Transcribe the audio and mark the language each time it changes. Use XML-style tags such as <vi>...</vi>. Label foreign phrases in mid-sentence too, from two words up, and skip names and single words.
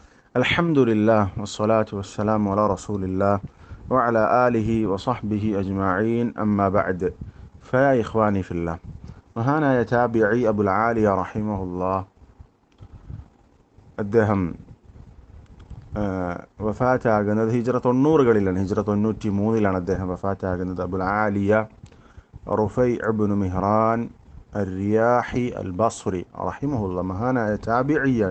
<ar>الحمد لله والصلاة والسلام على رسول الله وعلى آله وصحبه أجمعين أما بعد فيا إخواني في الله</ar> <ml>മഹാനായ താബിഈ അബുൽ ആലിയ റഹിമഹുല്ലാ അദ്ദേഹം വഫാറ്റാകുന്നത് ഹിജ്റ 90കളിലാണ്. ഹിജ്റ 93-ലാണ് അദ്ദേഹം വഫാറ്റാകുന്നത്. അബുൽ ആലിയ റുഫൈ ഇബ്നു മിഹ്റാൻ അർ-റിയാഹി അൽ-ബസ്രി റഹിമഹുല്ലാ മഹാനായ താബിഈയാണ്.</ml>